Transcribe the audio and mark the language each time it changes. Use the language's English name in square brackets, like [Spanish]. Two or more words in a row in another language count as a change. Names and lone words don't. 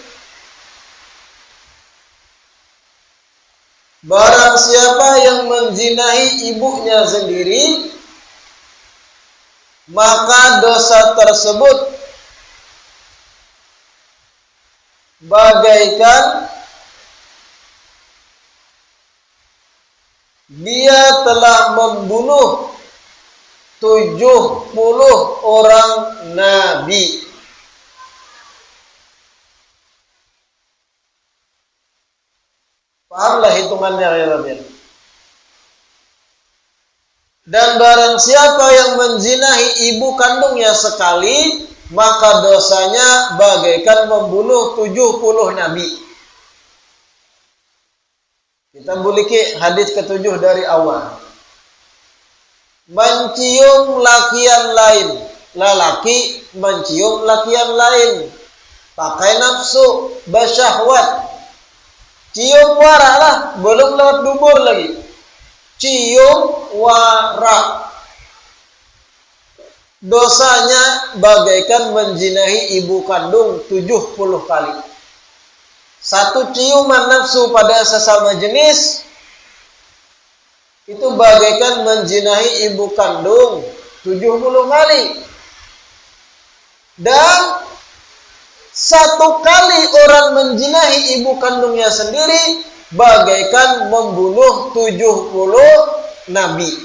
[Indonesian] barang siapa yang menzinahi ibunya sendiri, maka dosa tersebut bagaikan dia telah membunuh 70 orang nabi. Pahamlah hitungannya [Arabic] يا ربي. [Indonesian] Dan barang siapa yang menzinahi ibu kandungnya sekali, maka dosanya bagaikan membunuh 70 nabi. Kita buliki hadis ketujuh dari awal. Mencium lakian lain, lelaki mencium lakian lain, pakai nafsu, bersyahwat. Cium wara lah, belum lewat dubur lagi. Cium wara, dosanya bagaikan menzinahi ibu kandung 70 kali. Satu ciuman nafsu pada sesama jenis itu bagaikan menzinahi ibu kandung 70 kali. Dan satu kali orang menzinahi ibu kandungnya sendiri bagaikan membunuh 70 nabi.